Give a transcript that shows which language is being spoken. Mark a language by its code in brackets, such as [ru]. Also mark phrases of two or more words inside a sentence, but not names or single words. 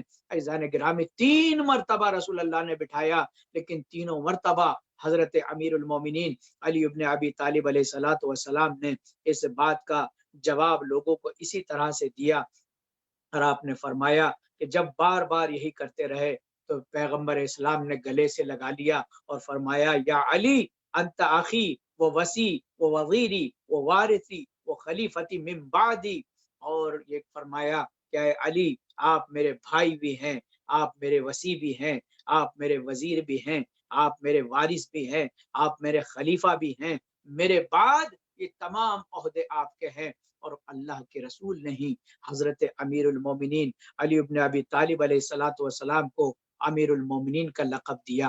[ur] عزیزان گرامی، 3 مرتبہ رسول اللہ نے بٹھایا، لیکن تینوں مرتبہ حضرت امیر المومنین علی ابن ابی طالب [ar] علیہ الصلوۃ والسلام [ur] نے اس بات کا جواب لوگوں کو اسی طرح سے دیا، اور آپ نے فرمایا کہ جب بار بار یہی کرتے رہے تو پیغمبر اسلام نے گلے سے لگا لیا اور فرمایا [ar] یا علی انت اخی و وسی و وزیری و وارثی و خلیفتی من بعدی، [ur] اور یہ فرمایا کہ اے علی، آپ میرے بھائی بھی ہیں، آپ میرے وسی بھی ہیں، آپ میرے وزیر بھی ہیں، آپ میرے وارث بھی ہیں، آپ میرے خلیفہ بھی ہیں، میرے بعد یہ تمام عہدے آپ کے ہیں۔ اور اللہ کے رسول نے ہی حضرت امیر المومنین علی ابن ابی طالب [ar] علیہ الصلوۃ والسلام [ur] کو امیر المومنین کا لقب دیا۔